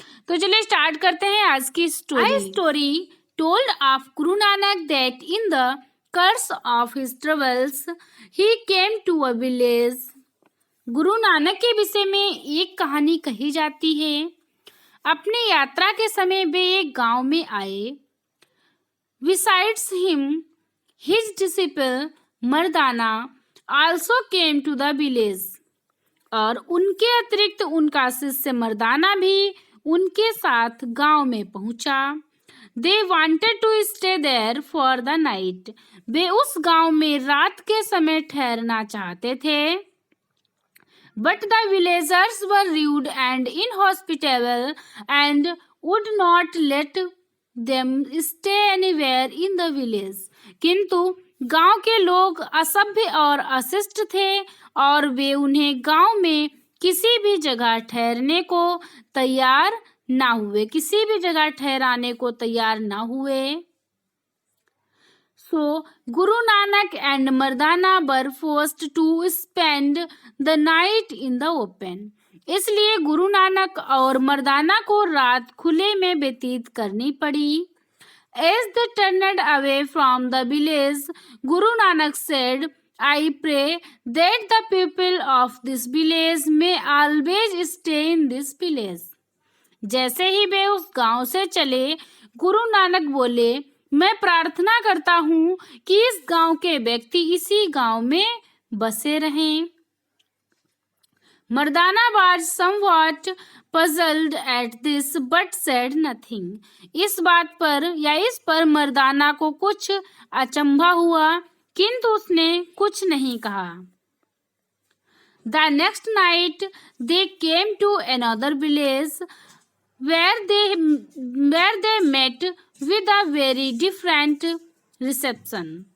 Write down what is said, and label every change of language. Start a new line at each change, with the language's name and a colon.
Hindi: तो चलिए स्टार्ट करते हैं आज की
English: Story told of Guru Nanak that in the course of his travels he came to a village।
Hindi: Guru Nanak के विषय में एक कहानी कही जाती है। अपनी यात्रा के समय वे एक गांव में आए।
English: Besides him, his disciple Mardana also came to the village।
Hindi: और उनके अतिरिक्त उनका शिष्य मर्दाना भी उनके साथ गांव में पहुंचा।
English: They wanted to stay there for the night।
Hindi: वे उस गांव में रात के समय ठहरना चाहते थे।
English: But the villagers were rude and inhospitable and would not let them stay anywhere in the village।
Hindi: किंतु गांव के लोग असभ्य और अशिष्ट थे और वे उन्हें गांव में किसी भी जगह ठहरने को तैयार ना हुए, किसी भी जगह ठहराने को तैयार ना हुए।
English: So Guru Nanak and Mardana were forced to spend the night in the open।
Hindi: इसलिए गुरु नानक और मर्दाना को रात खुले में व्यतीत करनी पड़ी।
English: As they turned away from the village, Guru Nanak said, I pray that the people of this village may always stay in this village।
Hindi: जैसे ही वे उस गांव से चले, गुरु नानक बोले, मैं प्रार्थना करता हूँ कि इस गांव के व्यक्ति इसी गांव में बसे रहें।
English: Mardana was somewhat puzzled at this but said nothing।
Hindi: इस बात पर या इस पर मर्दाना को कुछ अचंभा हुआ किंतु उसने कुछ नहीं कहा।
English: The next night they came to another village where they met with a very different reception।